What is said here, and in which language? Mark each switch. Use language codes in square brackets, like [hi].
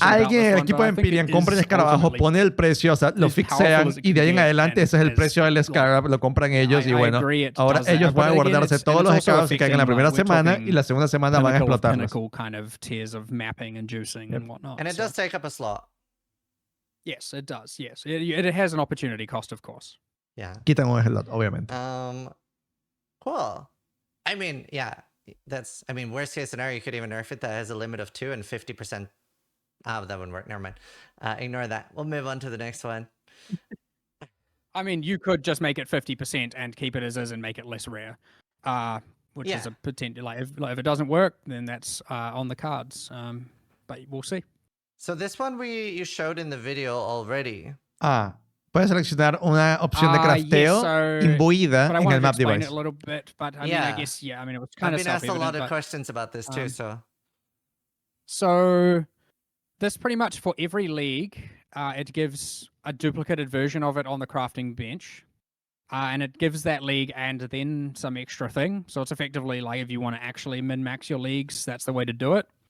[es] Alguien en el equipo de Empyrean compra el escarabajo, pone el precio, o sea, lo fixean y de ahí en adelante ese es el precio del Scarab, lo compran ellos y bueno, ahora ellos van a guardarse todos los Scarabs que caigan en la primera semana y la segunda semana van a explotarlos. [en] Kind of tiers of mapping and juicing and whatnot. And it does take up a slot. Yes, it does. Yes, it has an opportunity cost, of course. Yeah. [es] Quitan un slot, obviamente. [en] Cool. I mean, yeah. I mean, worst case scenario, you could even nerf it that has a limit of 2 and 50%. That wouldn't work. Never mind. Ignore that. We'll move on to the next one. I mean, you could just make it 50% and keep it as is and make it less rare, which is a potential. Like, if it doesn't work, then that's on the cards. But we'll see. So this one you showed in the video already. [es] Puedes seleccionar una opción de crafteo imbuida en el map device. [en] A little bit, but I mean, I guess, I mean, it was kind of self-evident. I've been asked a lot of questions about this too, So this pretty much for every league, it gives a duplicated version of it on the crafting bench. And it gives that league and then some extra thing. So it's effectively like if you want to actually min-max your leagues, that's the way to do it.